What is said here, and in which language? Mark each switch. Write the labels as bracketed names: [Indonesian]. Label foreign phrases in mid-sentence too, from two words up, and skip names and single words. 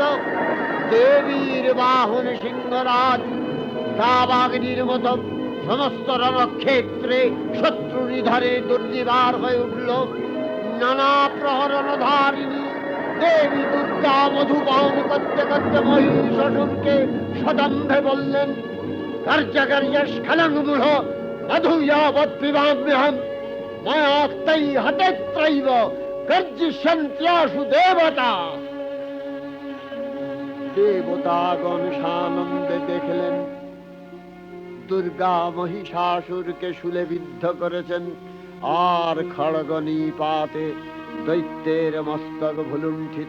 [Bangla] দেবীর বাহন সিংহরাজ দাবাগ্নির মতো সমস্ত রণক্ষেত্রে শত্রু নিধনে দুর্নিবার হয়ে উঠল। নানা প্রহরণধারিণী দেবী দুর্গা মধুপান করতে করতে মহিষাসুরকে সদম্ভে বললেন, [Sanskrit] गर्जगर्यस्खलं मूढ मधु यावत् पिबाम्यहं मयाक्तै हतेत्रैव गर्जिष्यन्त्याशु देवता। [Bangla] দেবতাগণ সানন্দে দেখলেন দুর্গা মহিষাসুরকে শূলে বিদ্ধ করেছেন, আর খড়গ নিপাতে দৈত্যের মস্তক ভুলুণ্ঠিত।